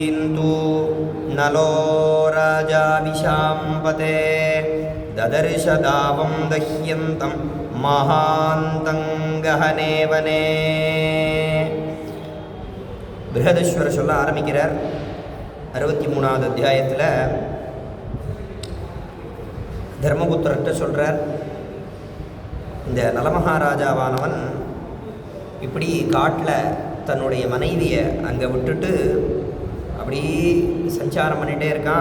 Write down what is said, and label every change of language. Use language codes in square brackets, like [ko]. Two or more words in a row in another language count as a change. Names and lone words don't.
[sa] किन्तु नलो राजा विशाम्पते ददर्श दावं दह्यन्तं महान्तं गहने वने. [ta] பிருஹதஸ்வரர் சொல்ல ஆரம்பிக்கிறார். 63வது அத்தியாயத்தில் தர்மபுத்திரர்கிட்ட சொல்கிறார், இந்த நலமகாராஜாவானவன் இப்படி காட்டில் தன்னுடைய மனைவியை அங்கே விட்டுட்டு அப்படி சஞ்சாரம் பண்ணிகிட்டே இருக்கான்.